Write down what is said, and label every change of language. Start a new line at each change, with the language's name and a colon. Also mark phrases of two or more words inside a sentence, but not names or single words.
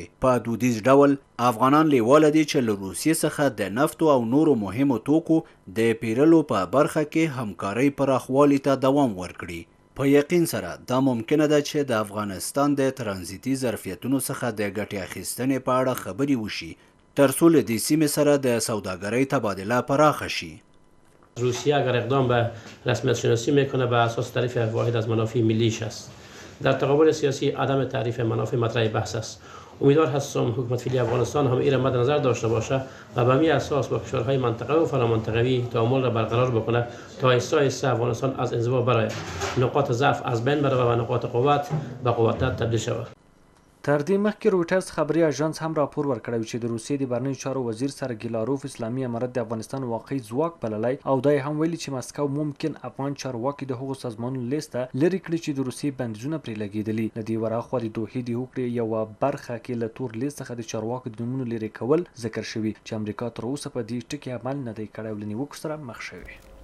Pashto: په دودیز ډول افغانان لیواله دي چې له روسیې څخه د نفتو او نورو مهمو توکو د پیرلو په برخه کې همکارۍ پراخوالي ته دوام ورکړي. په یقین سره دا ممکنه ده چې د افغانستان د ترانزیتي ظرفیتونو څخه د ګټې اخیستنې په اړه خبرې وشي ترڅو له دې سیمې سره د سوداګرۍ تبادله پراخه شي.
Persian: روسیه اگر اقدام به رسمیت شناسی میکنه به اساس تعریف واحد از منافع ملیش است. در تقابل سیاسی عدم تعریف منافع مطرح بحث است. امیدوار هستم حکومت فعلی افغانستان هم این را مد نظر داشته باشه و به همین اساس با کشورهای منطقه و فرامنطقوی تعامل را برقرار بکنه تا آهسته آهسته افغانستان از انزوا برآید، نقاط ضعف از بین بره و نقاط قوت به قوت تبدیل شود.
Pashto: تر دې مخکې رویټرز خبري اژانس هم راپور ورکړی چې د روسیې د بهرنیو چارو وزیر سرګی لاروف اسلامي امارت د افغانستان واقعي ځواک بللی او دا هم ویلي چې مسکو ممکن افغان چارواکي د هغو سازمانونو لیسته لرې کړي چې د روسیې بندیزونه پرې لګېدلي. له دې ورهاخوا د دوحې د هوکړې یوه برخه کې له تور لیست څخه د چارواکو د نومونو لرې کول ذکر شوي چې امریکا تر اوسه په دې ټکي عمل نه دی کړی او له نیوکو سره مخ شوي.